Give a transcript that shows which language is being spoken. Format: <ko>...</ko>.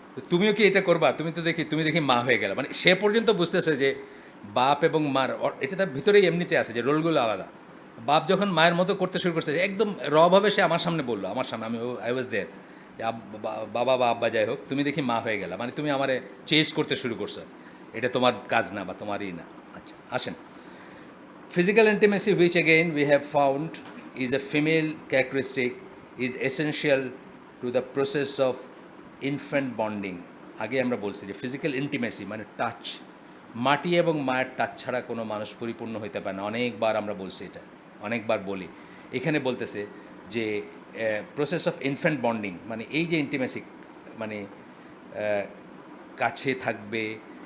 <bn>তুমিও কি এটা করবা, তুমি দেখি মা হয়ে গেলা। মানে সে পর্যন্ত বুঝতেছে যে বাপ এবং মার এটা তার ভিতরেই এমনিতে আছে যে রোলগুলো আলাদা। বাপ যখন মায়ের মতো করতে শুরু করছে, একদম রভাবে সে আমার সামনে বললো, আমার সামনে, আমি</bn> <en>I was there,</en> <bn>যে বাবা বা আব্বা যাই হোক, তুমি দেখি মা হয়ে গেলা, মানে তুমি আমারে চেঞ্জ করতে শুরু করছো, এটা তোমার কাজ না বা তোমারই না। আচ্ছা আসেন,</bn> <en>physical intimacy, which again we have found is a female characteristic, is essential to the process of infant bonding.</en> <bn>আগে আমরা বলছি যে ফিজিক্যাল ইন্টিমেসি মানে টাচ, মাটি এবং মায়ের টাচ ছাড়া কোনো মানুষ পরিপূর্ণ হইতে পারে না। অনেকবার আমরা বলছি এটা, অনেকবার বলি। এখানে বলতেছে যে প্রসেস অফ ইনফ্যান্ট বন্ডিং, মানে এই যে ইন্টিমেসি, মানে কাছে থাকবে।</bn>